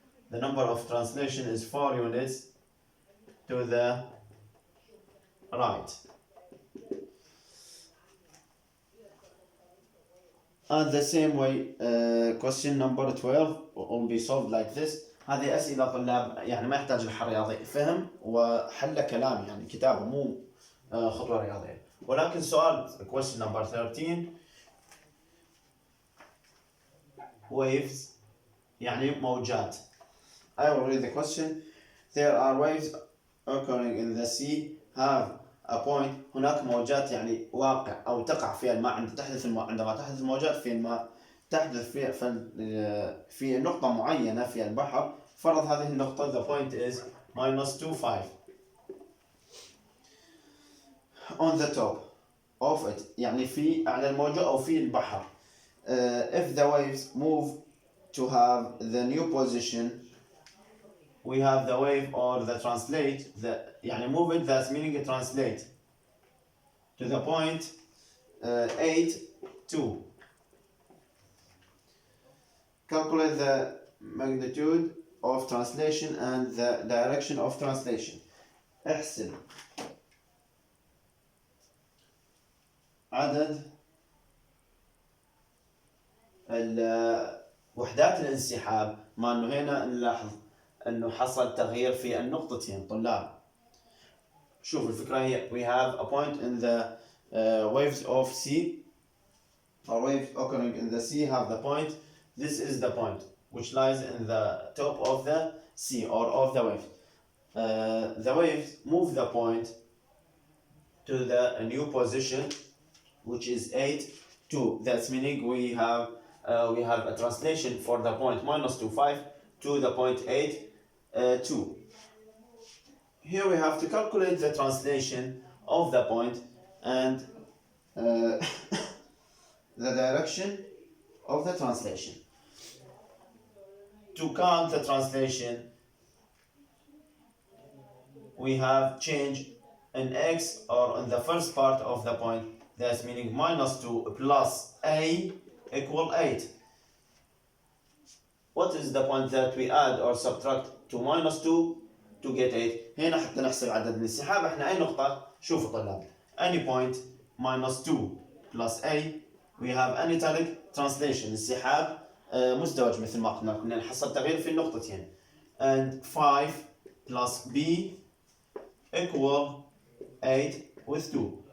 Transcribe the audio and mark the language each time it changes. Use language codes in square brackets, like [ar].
[en] The number of translation is 4 units to the right. And the same way question number 12 will be solved like this. [ar] هذه أسئلة طلاب يعني ما يحتاج الحل رياضي، فهم وحل كلام يعني كتابة مو خطوة رياضية. ولكن سؤال [en] question number 13 waves [ar] يعني موجات. [en] I will read the question. There are waves occurring in the sea have a point. [ar] هناك موجات يعني واقع أو تقع في الماء عندما تحدث الموجات في الماء تحدث في نقطة معينة في البحر. فرض هذه النقطة [en] the point is -25 on the top of it [ar] يعني في أعلى الموجة أو في البحر. [en] If the waves move to have the new position, we have the wave or the translate, [ar] يعني [en] move it, that's meaning translate to the point 8, 2. Calculate the magnitude of translation and the direction of translation. [ar] احسب عدد وحدات الانسحاب. ما انه هنا نلاحظ انه حصل تغيير في النقطتين طلاب. شوف الفكرة هي [en] we have a point in the waves of sea, or waves occurring in the sea have the point. This is the point which lies in the top of the sea or of the wave. The waves move the point to the new position which is 8, 2. That's meaning we have a translation for the point -25 to the point 8, 2. Here we have to calculate the translation of the point and the direction of the translation. To count the translation, we have change in x or in the first part of the point. That's meaning -2 plus a equal 8. What is the point that we add or subtract to -2 to get 8? [ar] هنا حتى نحسب عدد الانسحاب احنا اي نقطة. شوفوا طلاب [en] any point -2 plus a we have an italic translation [ar] انسحاب مزدوج مثل ما قلنا كنا نحصل تغيير في النقطتين [en] and 5 plus b equal 8 with 2.